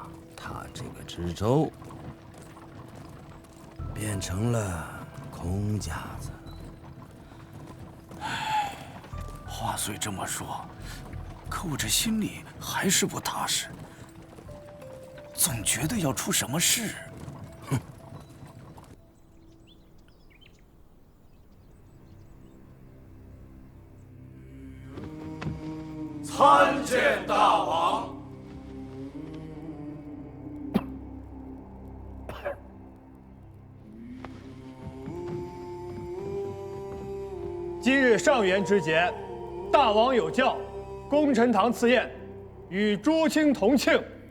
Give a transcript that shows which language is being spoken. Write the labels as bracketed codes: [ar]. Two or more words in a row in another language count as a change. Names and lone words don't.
[zh] 他这个知州变成了空架子。话虽这么说，可我这心里还是不踏實，总覺得要出什麼事。哼！參見大王。今日上元之節，大王有教，功臣堂賜宴，與諸卿同慶。